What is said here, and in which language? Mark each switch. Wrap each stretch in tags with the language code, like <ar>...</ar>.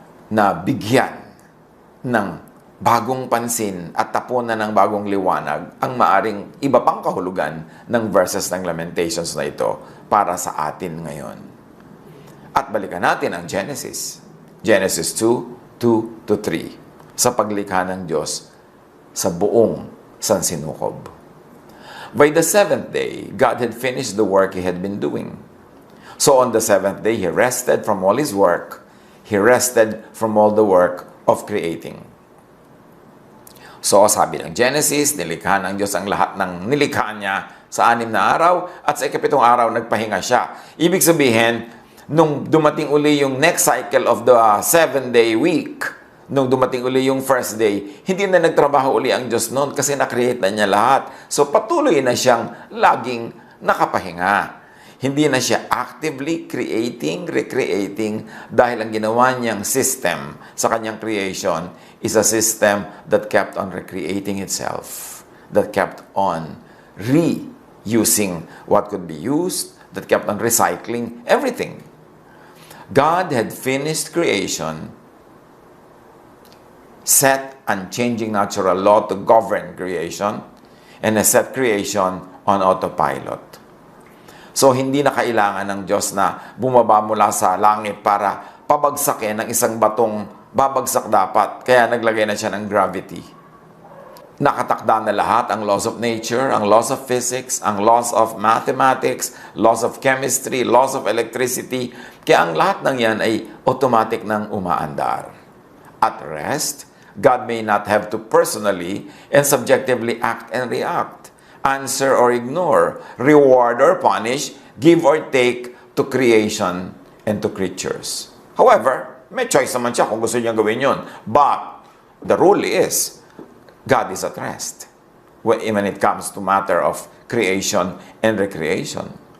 <tl>Na bigyan ng bagong pansin at tapunan ng bagong liwanag ang maaring iba pang kahulugan ng verses ng Lamentations na ito para sa atin ngayon. At balikan natin ang Genesis. Genesis 2:2-3 sa paglikha ng Diyos sa buong sansinukob.</tl> <en>By the seventh day, God had finished the work He had been doing. So on the seventh day, He rested from all His work. He rested from all the work of creating.</en> <tl>So sabi ng Genesis, nilikha ng Diyos ang lahat ng nilikha niya sa 6 na araw at sa ikapitong araw nagpahinga siya. Ibig sabihin, nung dumating uli yung</tl> <en>next cycle of the 7-day week,</en> <tl>nung dumating uli yung first day, hindi na nagtrabaho uli ang Diyos noon kasi na-create na niya lahat. So patuloy na siyang laging nakapahinga. Hindi na siya</tl> <en>actively creating, recreating</en> <tl>dahil ang ginawa niyang system sa kanyang</tl> <en>creation is a system that kept on recreating itself, that kept on reusing what could be used, that kept on recycling everything. God had finished creation, set unchanging natural law to govern creation, and has set creation on autopilot.</en> <tl>So, hindi na kailangan ng Diyos na bumaba mula sa langit para pabagsakin ng isang batong babagsak dapat. Kaya naglagay na siya ng gravity. Nakatakda na lahat ang</tl> <en>laws of nature, ang laws of physics, ang laws of mathematics, laws of chemistry, laws of electricity.</en> <tl>Kaya ang lahat ng yan ay automatic nang umaandar.</tl> <en>At rest, God may not have to personally and subjectively act and react, answer or ignore, reward or punish, give or take to creation and to creatures. However,</en> <tl>may choice naman siya kung gusto niya gawin yun.</tl> <en>But the rule is, God is at rest when it comes to matter of creation and recreation.</en>